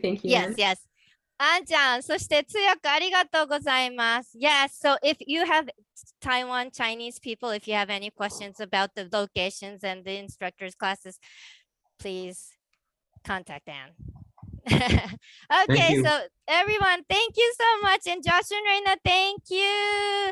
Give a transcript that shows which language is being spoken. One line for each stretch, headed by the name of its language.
English: Thank you. Yes, Anne. yes.
Japanese: あんちゃん、そして通訳ありがとうございます。
English: Yes, so if you have Taiwan Chinese people, if you have any questions about the locations and the instructors classes, please contact Anne. Okay, so everyone, thank you so much. And Josh and Reina, thank you.